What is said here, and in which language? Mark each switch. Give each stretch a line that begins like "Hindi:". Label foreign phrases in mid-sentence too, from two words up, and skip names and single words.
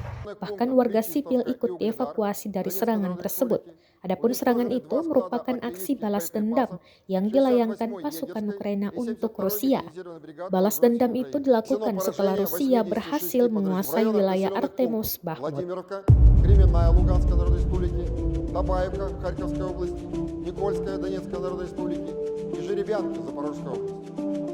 Indonesian: Bahkan warga sipil ikut dievakuasi dari serangan tersebut. Adapun serangan itu merupakan aksi balas dendam yang dilayangkan pasukan Ukraina untuk Rusia. Balas dendam itu dilakukan setelah Rusia berhasil menguasai wilayah Artemus Bakhmut.
Russian: Владимировка, Кременная Луганской Народной Республики, Табаевка Харьковской области, Никольская Донецкой Народной Республики и Жеребянка Запорожской области.